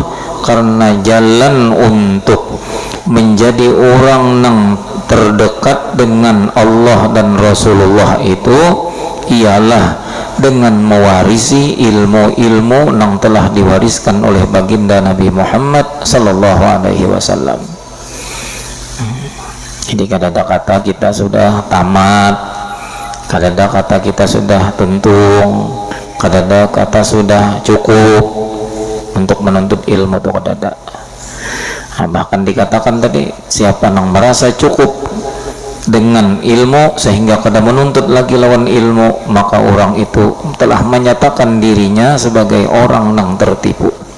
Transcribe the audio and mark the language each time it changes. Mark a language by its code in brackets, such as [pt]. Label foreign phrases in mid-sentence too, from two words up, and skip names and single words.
[id] Karena jalan untuk menjadi orang yang terdekat dengan Allah dan Rasulullah itu ialah dengan mewarisi ilmu-ilmu yang telah diwariskan oleh baginda Nabi Muhammad [ar] صلى الله عليه وسلم. [bjn] Jadi kadada kata kita sudah tamat, kadada kata kita sudah tuntung, kadada kata sudah cukup untuk menuntut ilmu itu kadada. [id] Bahkan dikatakan tadi, siapa yang merasa cukup dengan ilmu sehingga kada menuntut lagi lawan ilmu, maka orang itu telah menyatakan dirinya sebagai orang yang tertipu.